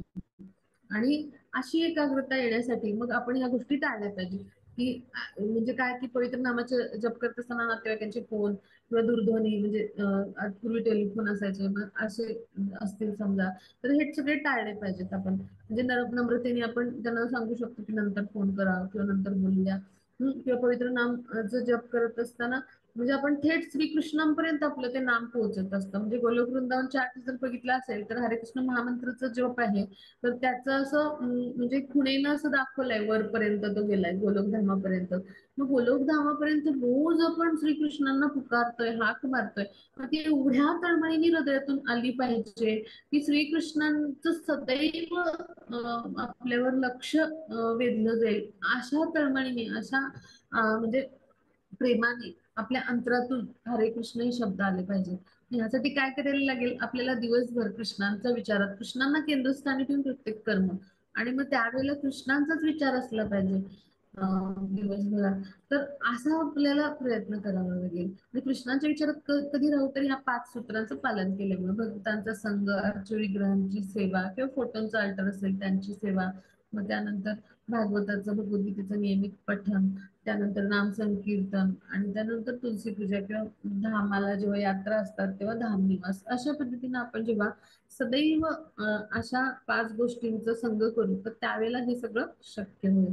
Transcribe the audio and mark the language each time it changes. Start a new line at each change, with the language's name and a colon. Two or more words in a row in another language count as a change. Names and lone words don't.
Marathi: आणि अशी एकाग्रता येण्यासाठी मग आपण ह्या गोष्टी टाळल्या पाहिजे, की म्हणजे काय की पवित्र नामाचे जप करत असताना नातेवाईकांचे फोन किंवा दूरध्वनी म्हणजे पूर्वी टेलिफोन असायचे मग असे असतील समजा, तर हे सगळे टाळले पाहिजेत. आपण म्हणजे नम्रतेने आपण त्यांना सांगू शकतो की नंतर फोन करा किंवा नंतर बोलूया. किंवा पवित्र नाम जप करत असताना म्हणजे आपण थेट श्रीकृष्णांपर्यंत आपलं ते नाम पोहोचत असतं. म्हणजे गोलोक वृंदावनच्या आठ जर बघितलं असेल तर हरे कृष्ण महामंत्रचं जप आहे, तर त्याचं असं म्हणजे खुणेनं असं दाखवलंय वरपर्यंत तो गेलाय गोलोकधामापर्यंत. मग गोलोकधामापर्यंत रोज आपण श्रीकृष्णांना पुकारतोय, हाक मारतोय, मग ती एवढ्या तळमळीने हृदयातून आली पाहिजे की श्रीकृष्णांचं सदैव आपल्यावर लक्ष वेधलं जाईल अशा तळमळीने, अशा म्हणजे प्रेमाने आपल्या अंतरातून हरे कृष्ण हे शब्द आले पाहिजे. ह्यासाठी काय करायला लागेल, आपल्याला दिवसभर कृष्णांचा विचारात कृष्णांना केंद्रस्थानी ठेवून प्रत्येक कर्म, आणि मग त्यावेळेला कृष्णांचाच विचार असला पाहिजे दिवसभरात. तर असा आपल्याला प्रयत्न करावा लागेल. आणि कृष्णांच्या विचारात कधी राहू तरी ह्या 5 सूत्रांचं पालन केल्यामुळे भक्तांचा संघ, अर्चविग्रहांची सेवा किंवा फोटोंचा अल्टर असेल त्यांची सेवा, मग त्यानंतर भागवताचं भगवद्गीतेचं नियमित पठण, त्यानंतर नाम संकीर्तन, आणि त्यानंतर तुलसी पूजा किंवा धामाला जेव्हा यात्रा असतात तेव्हा धाम निवास, अशा पद्धतीने आपण जेव्हा सदैव अशा 5 गोष्टींचा संग करू तर त्यावेळेला हे सगळं शक्य होईल.